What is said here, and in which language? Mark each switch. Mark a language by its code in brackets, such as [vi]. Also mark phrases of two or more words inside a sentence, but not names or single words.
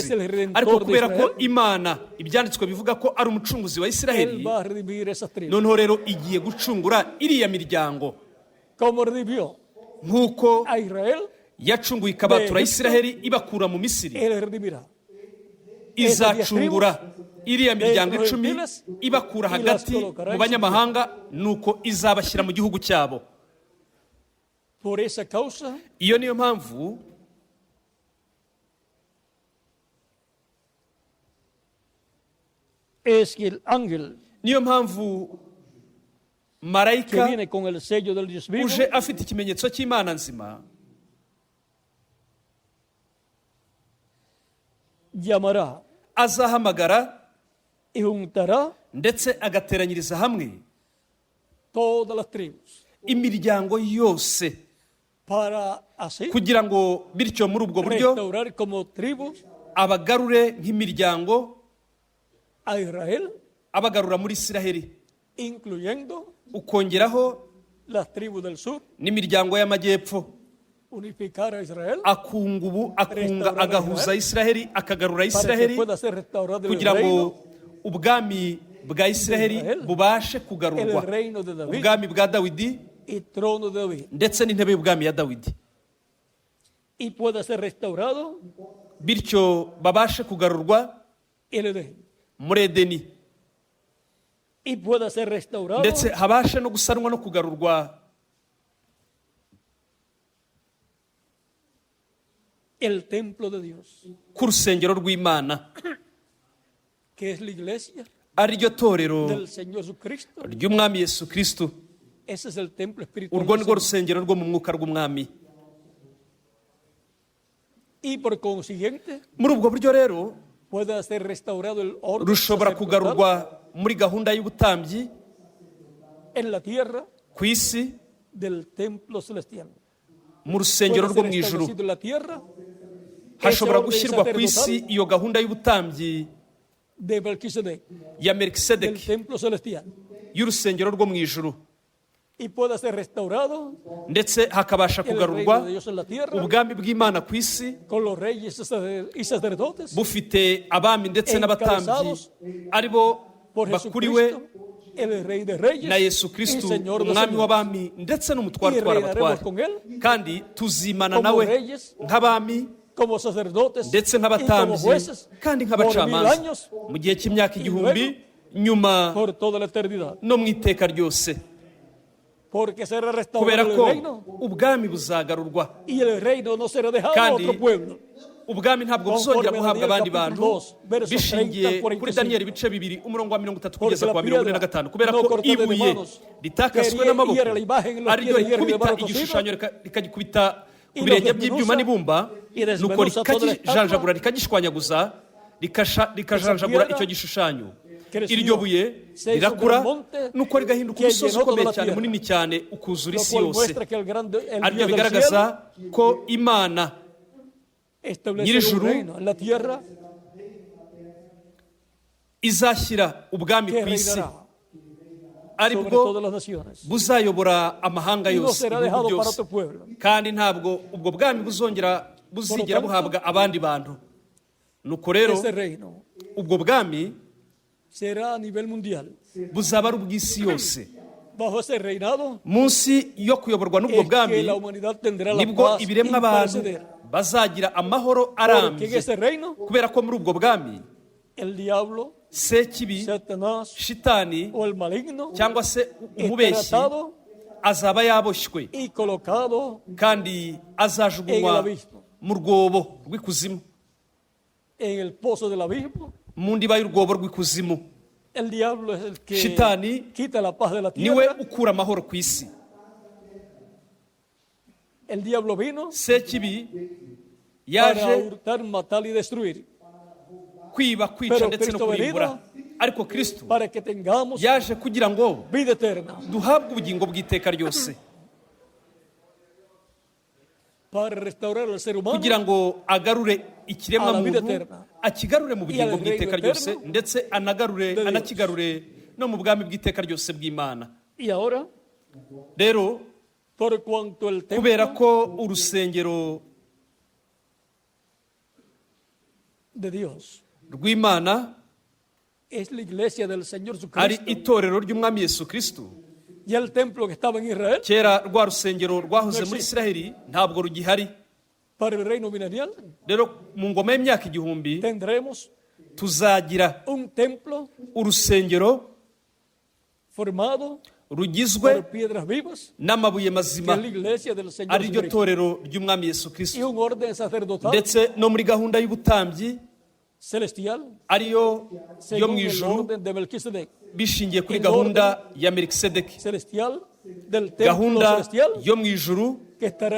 [rw] Ariko kubera ko Imana ibyanditswe bivuga ko ari umucunguzi wa Isiraheli, noneho rero igiye gucungura iriya miryango nk'uko yacunguye ikabatura Isiraheli ibakura mu Misiri, izacungura iriya miryango 10 ibakura hagati mu banyamahanga, nuko izabashyira mu gihugu cyabo. Iyo niyo mpamvu [es] es que el ángel [rw] niyo mpamvu [es] que [rw] marayika [es] viene con el sello del Dios vivo [rw] uje afite ikimenyetso cy'Imana nzima [es] llamará [rw] azahamagara [es] y juntará [rw] ndetse agateranyiriza hamwe [es] todas las tribus [rw] imiryango yose [es] para así [rw] kugira ngo bityo muri ubwo buryo [es] restaurar como tribus [rw] abagarure nk'imiryango [es] a Israel, [rw] abagarura muri Isiraheli, [es] incluyendo [rw] ukongeraho [es] las tribus del sur, [rw] n'imiryango y'amajyepfo, [es] unificar a Israel [rw] akunga agahuza Isiraheli, akagarura [es] para que [rw] Isiraheli [es] pueda ser restaurado el [rw] kugira [es] reino, [rw] ngo ubwami bwa Isiraheli bubashe [es] el [rw] kugarurwa, [es] reino de David [rw] ubwami bwa Dawidi [es] y trono de David, [rw] ndetse n'intebe y'ubwami ya Dawidi, [es] y pueda ser restaurado [rw] bityo babashe kugarurwa [es] el Edén, [rw] muri Edeni, [es] y pueda ser restaurado [rw] ndetse habashe no gusanwa no kugarurwa [es] el templo de Dios, [rw] ku rusengero rw'Imana, [es] que es la iglesia [rw] ari ryo torero [es] del Señor Jesucristo. [rw] ry'umwami Yesu Kristo. [es] Ese es el templo espiritual [rw] Urwo [es] del [rw] nirwo [es] Señor. [rw] rusengero rwo mu mwuka rw'umwami. [es] Y por consiguiente [rw] Muri ubwo buryo rero [es] pueda ser restaurado el orden [rw] rushobora [es] sacerdotal [rw] kugarurwa muri gahunda y'ubutambyi [es] en la tierra [rw] ku isi, [es] del templo celestial. [rw] mu rusengero rwo [es] Puede [rw] mu [es] ser [rw] ijuru. [es] establecido en la tierra [rw] Hashobora [es] ese orden [rw] gushyirwa ku isi [es] sacerdotal [rw] iyo gahunda y'ubutambyi [es] de Melquisedec, [rw] ya [es] del [rw] Melkisedeki [es] templo celestial, [rw] y'urusengero rwo mu ijuru, [es] y pueda ser restaurado [rw] ndetse hakabasha [es] el reino [rw] kugarurwa [es] de Dios en la tierra [rw] ubwami bw'Imana ku isi [es] con los reyes y sacerdotes [rw] bufite abami ndetse n'abatambyi [es] encabezados [rw] ari bo [es] por [rw] bakuriwe [es] Jesucristo, el rey de reyes [rw] na Yesu [es] y [rw] Kristo, [es] Señor de [rw] umwami [es] señores. [rw] w'abami ndetse n'umutware [es] Y [rw] utwara [es] reinaremos [rw] abatware, [es] con él [rw] kandi tuzimana [es] como [rw] nawe [es] reyes, [rw] nk'abami [es] como sacerdotes [rw] ndetse [es] y como [rw] nk'abatambyi [es] jueces [rw] kandi [es] por 1000 [rw] nk'abacamanza [es] años [rw] mu gihe cy'imyaka igihumbi, nyuma [es] por toda la eternidad, [rw] no mu iteka ryose, [es] porque será [rw] kubera [es] restaurado [rw] ko [es] el reino [rw] ubwami buzagarurwa, [es] y el reino no será dejado a [rw] kandi [es] otro pueblo. [rw] ubwami ntabwo buzongera [es] Conforme [rw] guhabwa [es] Daniel [rw] abandi [es] capítulo [rw] bantu [es] 2, versos [rw] bishingiye [es] 30 al [rw] kuri [es] 45. [rw] Daniyeli ibice bibiri umurongo wa 30 [es] Porque [rw] kugeza [es] la [rw] kwa [es] piedra [rw] 45, kubera [es] no [rw] ko [es] cortada de [rw] ibuye [es] manos, [rw] ritakaswe [es] que [rw] n'amaboko [es] hiera la imagen en los [rw] ari ryo [es] pies de hierro y de [rw] rikubita [es] barro [rw] igishushanyo rikagikubita ku [es] y [rw] birenge [es] lo [rw] by'ibyuma [es] desmenuza [rw] n'ibumba, [es] y desmenuza [rw] nuko [es] toda la [rw] rikakijanjagura [es] estatua, [rw] rikagishwanyaguza rikajanjagura [es] piedra [rw] icyo gishushanyo, [es] creció, [rw] iryo buye [es] se hizo [rw] rirakura [es] un gran monte [rw] nuko rigahinduka [es] que [rw] umusozi [es] llenó toda [rw] ukomeye [es] la [rw] cyane, [es] tierra, [rw] munini cyane, ukuzura [es] lo [rw] isi [es] cual [rw] yose. [es] muestra que el [rw] Aribyo [es] Dios del [rw] bigaragaza [es] cielo [rw] ko Imana [es] estableció un [rw] Nyir'ijuru [es] reino en la tierra [rw] izashyira ubwami [es] que [rw] ku isi [es] reinará [rw] ari [es] sobre [rw] bwo [es] todas las naciones [rw] buzayobora amahanga [es] y no [rw] yose, [es] será [rw] ibihugu [es] dejado para [rw] byose, [es] otro pueblo. [rw] kandi ntabwo ubwo bwami buzigera [es] tanto, [rw] buhabwa abandi bantu. Nuko rero [es] Este reino [rw] ubwo bwami [es] será a nivel mundial. [rw] buzaba ari ubw'isi yose. [es] Bajo ese reinado [rw] Munsi yo kuyoborwa n'ubwo [es] es [rw] bwami [es] que la humanidad tendrá la [rw] nibwo [es] paz [rw] ibiremwa abantu [es] imperecedera. [rw] bazagira amahoro [es] Porque en [rw] arambye, [es] ese reino [rw] kubera ko muri ubwo bwami [es] el diablo, [rw] sekibi, [es] Satanás [rw] shitani [es] o el maligno [rw] cyangwa se [es] estará [rw] umubeshyi [es] atado [rw] azaba yaboshywe [es] y colocado [rw] kandi [es] en el [rw] azajugunywa [es] abismo, [rw] mu rwobo rw'ikuzimu, [es] en el pozo del abismo. [rw] mu ndiba y'urwobo rw'ikuzimu. [es] El diablo es el que [rw] Shitani [es] quita la paz de la [rw] niwe [es] tierra. [rw] ukura amahoro ku isi. [es] El diablo vino [rw] Sekibi [es] para [rw] yaje [es] hurtar, matar y destruir, [rw] kwiba, kwica [es] Pero [rw] ndetse no [es] Kristo [rw] kurimbura, ariko Kristo [es] para que tengamos [rw] yaje kugira ngo [es] vida eterna, [rw] duhabwe ubugingo bw'iteka ryose, [es] para restaurar al ser humano [rw] kugira ngo agarure ikiremwa [es] A la vida [rw] muntu, [es] eterna. [rw] akigarure mu bugingo [es] Y al [rw] bw'iteka [es] reino [rw] ryose, [es] eterno [rw] ndetse [es] de Dios. [rw] anakigarure no mu bwami bw'iteka ryose bw'Imana. [es] y ahora, [rw] Rero [es] por cuanto el [rw] kubera [es] templo [rw] ko urusengero [es] de Dios [rw] rw'Imana [es] es la iglesia del Señor [rw] ari [es] Jesucristo, [rw] itorero ry'umwami Yesu Kristo, [es] ya el templo que estaba en Israel [rw] kera rwa rusengero rwahoze [es] No [rw] muri [es] existe. [rw] Isiraheli ntabwo rugihari. [es] para el reino milenial, [rw] Rero mu ngoma y'imyaka igihumbi [es] tendremos [rw] tuzagira [es] un templo [rw] urusengero [es] formado [rw] rugizwe [es] por piedras vivas, [rw] n'amabuye [es] que [rw] mazima, [es] es la iglesia del Señor [rw] ari ryo [es] Jesucristo, [rw] torero ry'umwami Yesu [es] y [rw] Kristo, [es] un orden sacerdotal [rw] ndetse no muri gahunda y'ubutambyi [es] celestial [rw] ariyo yo mu [es] según el [rw] ijuru [es] orden de Melquisedec. [rw] bishingiye kuri [es] El [rw] gahunda ya Melikisedeki, [es] Celestial del templo [rw] gahunda [es] celestial [rw] yo mu ijuru [es] que estará